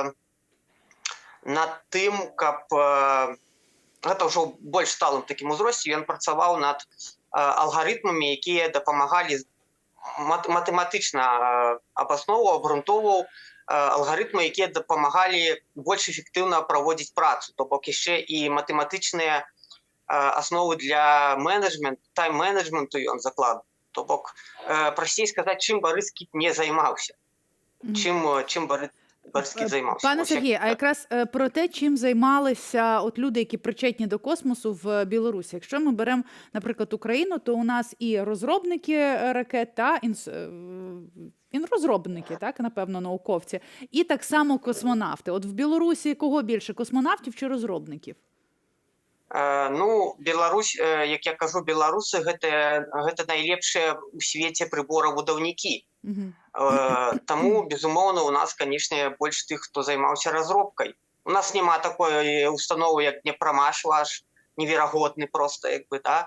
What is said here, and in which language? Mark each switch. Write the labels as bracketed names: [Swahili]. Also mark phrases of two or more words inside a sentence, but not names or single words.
[Belarusian] над тым, каб гэта ўжо больш сталым такім узросце, ён працаваў над алгарытмамі, якія дапамагалі матэматычна абаснову, абгрунтоўваў алгарытмы, якія дапамагалі больш эфектыўна праводзіць працу, то бок яшчэ і матэматычныя асновы для тайм-менеджменту ён закладваў. То бок, прасцей сказаць, чым Барыс Кіт не займаўся, чым Барыс Кіт займаўся. [Ukrainian] Пане Сергію, а якраз про те, чим займалися от люди, які причетні до космосу в Білорусі. Якщо ми беремо, наприклад, Україну, то у нас і розробники ракет, та розробники, так, напевно, науковці, і так само космонавти. От в Білорусі кого більше, космонавтів чи розробників? [Belarusian] Беларусь, як я кажу, беларусы гэта найлепшыя ў свеце прыборабудаўнікі. Таму, безумоўна, у нас, канешне, больш тых, хто займаўся разробкай. У нас няма такой установы, як Днепрамаш ваш, неверагодны проста, як бы, да?